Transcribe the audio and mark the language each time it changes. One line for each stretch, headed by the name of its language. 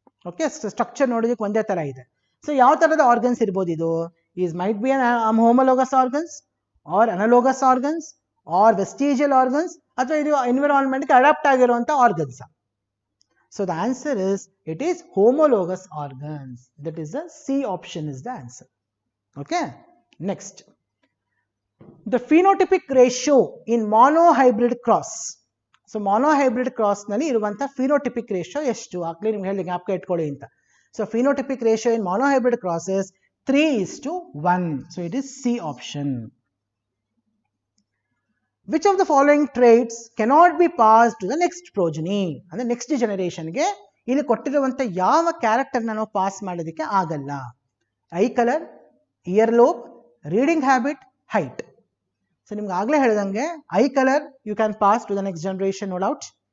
Kannada: Okay, structure ನೋಡೋದಕ್ಕೆ ಒಂದೇ ಥರ ಇದೆ. ಸೊ ಯಾವ ಥರದ ಆರ್ಗನ್ಸ್ ಇರ್ಬೋದು ಇದು?
English: is might be an homologous organs or analogous organs or vestigial organs,
Kannada: ಅಥವಾ ಇದು ಎನ್ವಿರಾನ್ಮೆಂಟ್ಗೆ ಅಡಾಪ್ಟ್ ಆಗಿರುವಂಥ organs.
English: So the answer is it is homologous organs. That is the C option is the answer. Okay, next, the phenotypic ratio in monohybrid cross.
Kannada: So monohybrid cross ನಲ್ಲಿ ಇರುವಂತ phenotypic ratio ಎಷ್ಟು? ಆಗ್ಲೇ ನಿಮ್ಗೆ ಹೇಳಿ ಜ್ಞಾಪಕ ಇಟ್ಕೊಳ್ಳಿ ಅಂತ.
English: So phenotypic ratio in monohybrid cross is 3:1. So it is C option. Which of the following traits cannot be passed to the next progeny?
Kannada: ಅಂದ್ರೆ ನೆಕ್ಸ್ಟ್ ಜನರೇಷನ್ಗೆ ಇಲ್ಲಿ ಕೊಟ್ಟಿರುವಂತ ಯಾವ ಕ್ಯಾರೆಕ್ಟರ್ ನಾವು ಪಾಸ್ ಮಾಡೋದಕ್ಕೆ ಆಗಲ್ಲ?
English: Eye colour, ear lobe, reading habit, height.
Kannada: So ನಿಮ್ಗೆ ಆಗ್ಲೇ ಹೇಳಿದಂಗೆ
English: Eye colour you can pass to the next generation, no doubt.